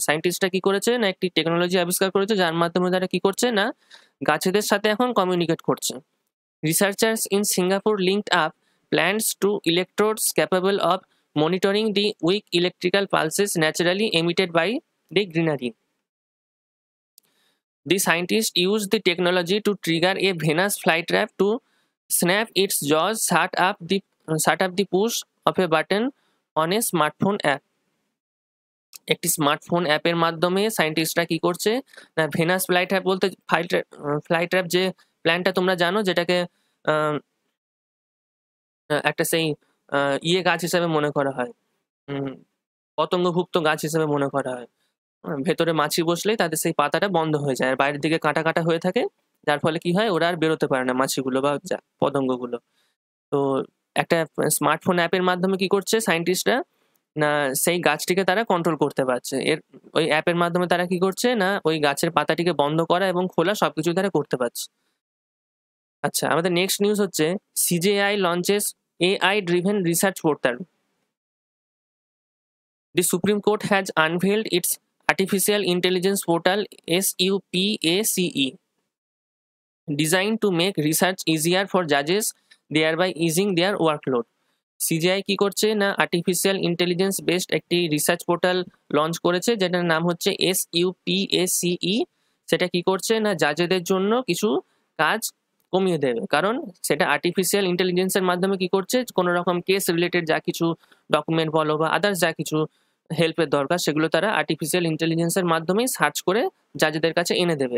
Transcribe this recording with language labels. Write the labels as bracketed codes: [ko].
[bn] সায়েন্টিস্টরা কি করেছে না, একটি টেকনোলজি আবিষ্কার করেছে যার মাধ্যমে তারা কি করছে না, গাছেদের সাথে এখন কমিউনিকেট করছে। [en] Researchers in Singapore linked up plants to electrodes capable of monitoring the weak electrical pulses naturally emitted by the greenery. The scientists used the technology to trigger a Venus flytrap to snap its jaws, shut up the push of a button on a smartphone app. [bn] একটি smartphone অ্যাপের মাধ্যমে সায়েন্টিস্টরা কি করছে না, venous fly trap বলতে fly trap যে প্ল্যানটা তোমরা জানো, যেটাকে আহ, একটা সেই গাছ হিসেবে মনে করা হয়, উম, পতঙ্গভুক্ত গাছ হিসেবে মনে করা হয়। ভেতরে মাছি বসলেই তাদের সেই পাতাটা বন্ধ হয়ে যায়, আর বাইরের দিকে কাটা কাটা হয়ে থাকে, যার ফলে কি হয়, ওরা আর বেরোতে পারে না, মাছিগুলো বা পতঙ্গগুলো। তো একটা স্মার্টফোন অ্যাপের মাধ্যমে কি করছে সায়েন্টিস্টরা না, সেই গাছটিকে তারা কন্ট্রোল করতে পারছে। ওই অ্যাপের মাধ্যমে তারা কি করছে না, ওই গাছের পাতাটিকে বন্ধ করা এবং খোলা সবকিছু তারা করতে পারছে। আচ্ছা, আমাদের নেক্সট নিউজ হচ্ছে [en] CJI launches AI driven research portal. The Supreme Court has unveiled its Artificial Intelligence Portal SUPACE, designed to make research easier for judges, thereby easing their workload. [bn] CGI কি করছে না, আর্টিফিশিয়াল ইন্টেলিজেন্স বেসড একটি research portal launch করেছে, যেটার নাম হচ্ছে SUPACE। সেটা কি করছে না, জাজেদের জন্য কিছু কাজ কমিয়ে দেবে, কারণ সেটা আর্টিফিশিয়াল ইন্টেলিজেন্সের মাধ্যমে কি করছে, কোনো রকম কেস রিলেটেড যা কিছু ডকুমেন্ট বলো বা আদার্স যা কিছু হেল্পের দরকার, সেগুলো তারা আর্টিফিশিয়াল ইন্টেলিজেন্সের মাধ্যমেই সার্চ করে জাজেদের কাছে এনে দেবে।